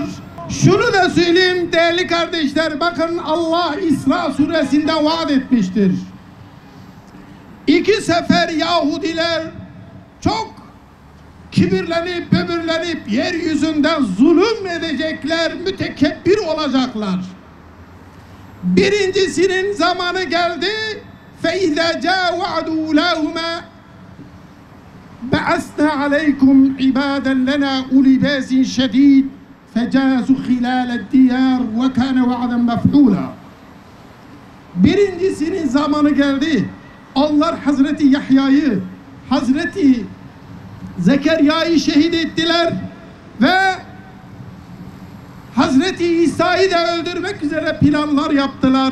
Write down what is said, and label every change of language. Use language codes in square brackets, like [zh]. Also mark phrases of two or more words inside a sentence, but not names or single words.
[tr] Şunu da söyleyeyim değerli kardeşler, bakın Allah İsra suresinde vaat etmiştir. 2 sefer Yahudiler çok kibirlenip böbürlenip yeryüzünde zulüm edecekler, mütekebbir olacaklar. Birincisinin zamanı geldi. [ar] فَاِذَا جَاءَ وَعْدُ اُولَاهُمَا بَعَثْنَا عَلَيْكُمْ عِبَادًا لَنَا اُولِي بَاسٍ شَد۪يدٍ فَجَاسُوا خِلَالَ الدِّيَارِ وَكَانَ وَعْدًا مَفْعُولًا. [tr] Birincisinin zamanı geldi. Onlar Hazreti Yahya'yı, Hazreti Zekeriya'yı şehit ettiler ve Hazreti İsa'yı da öldürmek üzere planlar yaptılar.